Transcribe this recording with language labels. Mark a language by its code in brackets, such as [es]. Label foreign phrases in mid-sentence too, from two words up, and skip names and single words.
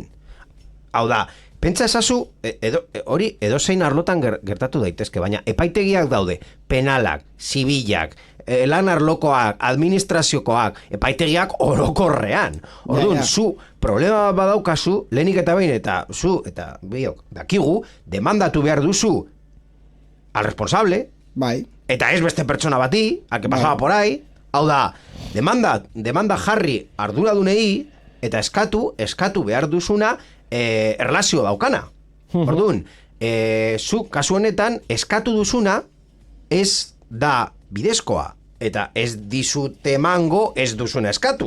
[eu] Hau da, pentsa esazu, hori edozein arlotan gertatu daitezke, baina epaitegiak daude, penalak, zibilak, lan arlokoak, administraziokoak, epaitegiak orokorrean. Orduan, zu problema badaukazu, lehenik eta behin, eta zu, eta biok, dakigu, demandatu behar duzu [es] al responsable, [eu] eta ez beste pertsona bati, [es] a que pasaba por ahí, [eu] hau da, demanda jarri arduradunei, eta eskatu behar duzuna erlazio daukana. Orduan, zu kasu honetan eskatu duzuna ez da bidezkoa, eta ez dizute emango ez duzuna eskatu.